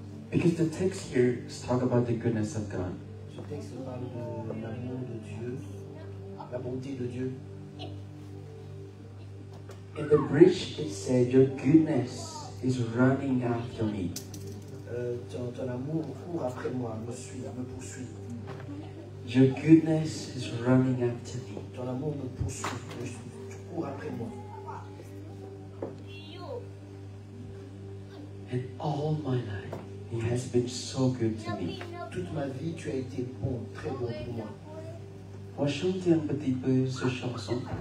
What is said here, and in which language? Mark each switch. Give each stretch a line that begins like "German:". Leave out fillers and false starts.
English: Because the text here talks about the goodness of God.
French: Ce texte parle de l'amour de Dieu, la bonté de Dieu.
English: In the bridge, it said, "Your goodness is running after me."
French: Ton amour court après moi, me poursuit.
English: Your goodness is running after me.
French: Ton amour me poursuit, tu cours après moi.
English: And all my life, He has been so good to me.
French: Toute ma vie, tu as été bon, très bon pour moi. On va chanter un petit peu cette chanson.